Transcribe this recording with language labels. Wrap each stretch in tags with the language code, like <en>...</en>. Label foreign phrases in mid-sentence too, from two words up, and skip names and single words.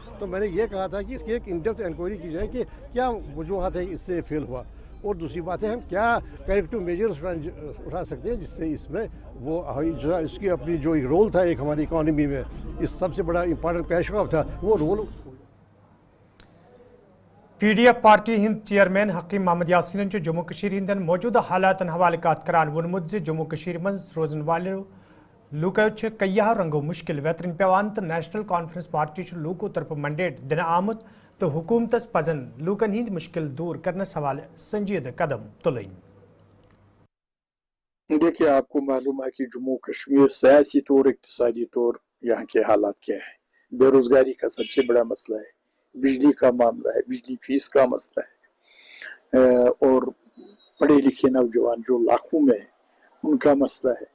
<hi>तो मैंने ये कहा था कि इसकी एक</hi> <en>in depth inquiry</en> <hi>की जाए कि क्या वजूहत है इससे फेल हुआ, और दूसरी बात है हम क्या</hi> <en>corrective measures</en> <hi>उठा सकते हैं जिससे इसमें वो जो इसकी अपनी जो एक रोल था एक हमारी इकॉनमी में, इस सबसे बड़ा इंपॉर्टेंट</hi> <en>cash crop</en> <hi>था, वो रोल।</hi> <ks>पीडीएफ पार्टी हिंद चेयरमैन हकीम मोहम्मद यासीन जम्मू कश्मीर हिंदन मौजूदा हालात हवाले करान वोनमुत जम्मू कश्मीर मज रोजन वाले लूको कईया रंगो मुश्किल वेतरन पेवान तो नेशनल कॉन्फ्रेंस पार्टी लूको तरफ मैंडेट दिन आमुत तो हुकूमतस पजन लूकन हिंद मुश्किल दूर करने हवाले संजीदा कदम तुलन।</ks> <hi>देखिए, आपको मालूम है कि जम्मू कश्मीर सियासी तौर इक्तिसादी तौर यहाँ के हालात क्या है। बेरोजगारी का सबसे बड़ा मसला है, बिजली का मामला है, बिजली फीस का मसला है, और पढ़े लिखे नौजवान जो लाखों में है उनका मसला है।</hi>